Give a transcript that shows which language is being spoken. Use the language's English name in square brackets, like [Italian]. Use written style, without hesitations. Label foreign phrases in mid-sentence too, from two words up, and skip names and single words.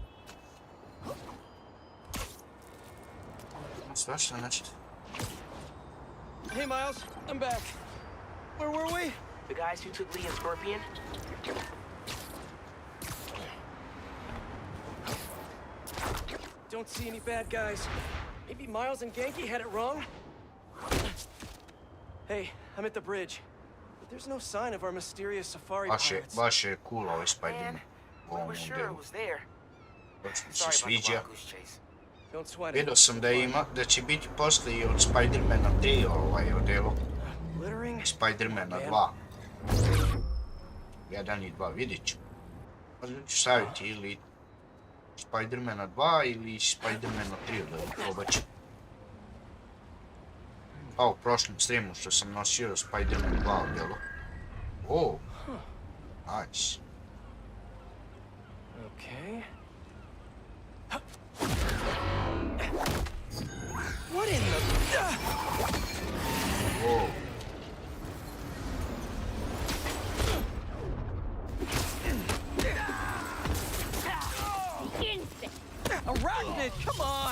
[Bosnian] Svašta nešto. [English] Hey, Miles. I'm back. Where were we? The guys who took Lee and Scorpion? Don't see any bad guys. Maybe Miles and Genki had it wrong? Hey, I'm at the bridge. But there's no sign of our mysterious safari pirates. [Bosnian] Baš je cool ovaj Spider-Man. [English] We were sure it was there. [Bosnian] Baš mi se sviđa. [English] Don't sweat it. [Bosnian] Vidio sam da će biti poslije od Spider-mana 3 ovaj odelo. Spider-mana 2. 1 i 2, vidit ću. Možda ću staviti ili Spider-mana 2 ili Spider-mana 3 odelo, probat ću. A u prošlom streamu što sam nosio Spider-Man 2 odelo. [English] Oh, nice. Okay. What in the... Whoa. Arachnid, come on!